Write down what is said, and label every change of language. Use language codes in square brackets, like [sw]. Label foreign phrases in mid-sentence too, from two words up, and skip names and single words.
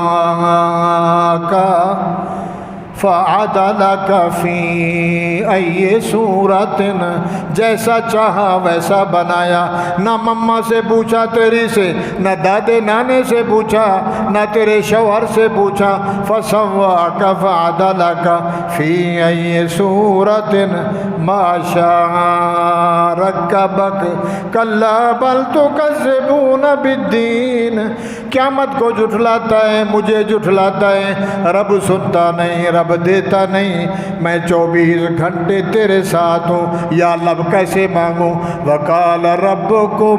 [ar] فعدلک فی ای صورت، [ur] جیسا چاہا ویسا بنایا، نہ مما سے پوچھا تیری سے، نہ دادے نانے سے پوچھا، نہ تیرے شوہر سے پوچھا، [ar] فسواک فعدلک فی ای صورت ما شاء رکبک، کلا بل تکذبون بالدین، [ur] قیامت کو جھٹلاتا ہے، مجھے جھٹلاتا ہے، رب سنتا نہیں، رب دیتا نہیں، میں 24 گھنٹے تیرے ساتھ ہوں، یا اللہ کیسے مانگوں؟